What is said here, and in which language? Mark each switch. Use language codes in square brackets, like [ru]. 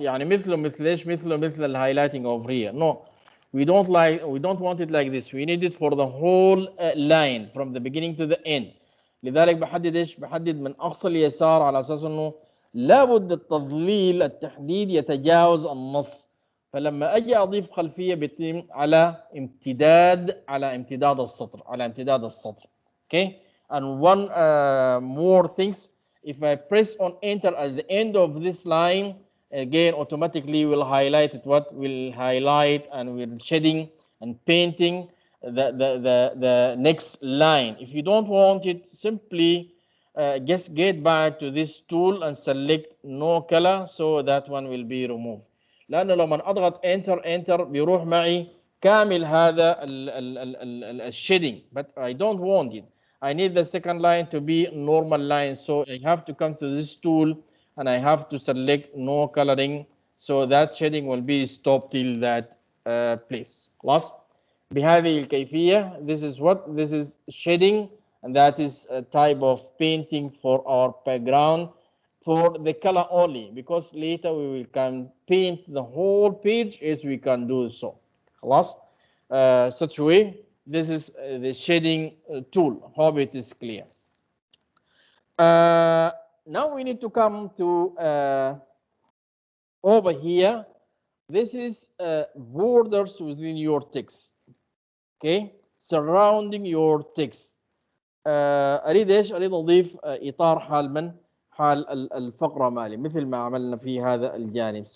[ar] يعني مثل ايش؟ مثل الهايلايتنج [en] over here. No. We don't want it like this. We need it for the whole line from the beginning to the end. [ar] لذلك بحدد ايش؟ بحدد من اقصى اليسار على اساس انه لابد التظليل التحديد يتجاوز النص. فلما اجي اضيف خلفيه بيتم على امتداد السطر. [en] Okay. And one more things. If I press on enter at the end of this line, again automatically will highlight it. What will highlight and will shading and painting the next line. If you don't want it, simply just get back to this tool and select no color, so that one will be removed. [ar] لأنه لما أضغط enter بيروح معي كامل هذا الشيدing, [en] but I don't want it. I need the second line to be normal line, so I have to come to this tool and I have to select no coloring, so that shading will be stopped till that place. [ar] خلاص. بهذه الكيفية. [en] This is what? This is shading and that is a type of painting for our background for the color only, because later we will can paint the whole page as we can do so. [ar] خلاص. [en] Such way, this is the shading tool. Hope it is clear. Now we need to come to over here. This is borders within your text. Okay, surrounding your text. [ar] اريد ايش؟ اريد اضيف اطار حال من؟ حال الفقره مالي، مثل ما عملنا في هذا الجانب.